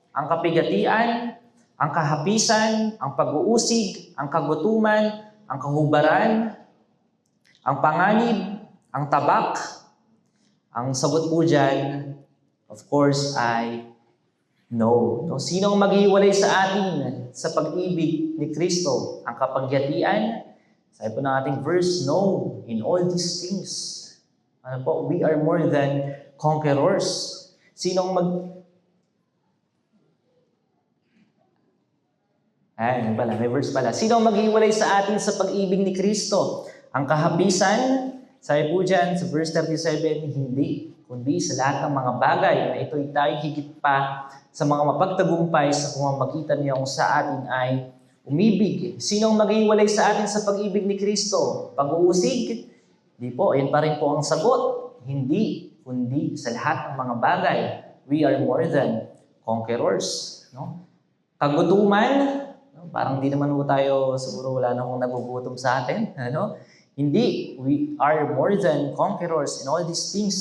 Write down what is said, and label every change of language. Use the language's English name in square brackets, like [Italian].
[Filipino] Ang kapigatian, ang kahapisan, ang pag-uusig, ang kagutuman, ang kahubaran, ang panganib, ang tabak. Ang sagot po dyan, [English] of course, [Filipino] ay no. No? Sino ang maghiwalay sa atin sa pag-ibig ni Kristo? Ang kapagyatian? Sabi po ng ating verse, no. [English] In all these things, we are more than conquerors. [Filipino] Sino ang may verse pala. Sino ang maghiwalay sa atin sa pag-ibig ni Kristo? Ang kahapisan? Sabi po dyan sa verse 37, hindi. Kundi sa lahat ng mga bagay na ito'y tayo higit pa sa mga mapagtagumpay sa pamamagitan niya kung sa atin ay umibig. Sino ang maghiwalay sa atin sa pag-ibig ni Kristo? Pag-uusig? Hindi po. Yan pa rin po ang sagot. Hindi. Kundi sa lahat ng mga bagay. [English] We are more than conquerors. [Filipino] No? Kagutuman? No? Parang di naman po tayo, siguro wala na akong nagugutom sa atin. Ano? Hindi. [English] We are more than conquerors in all these things.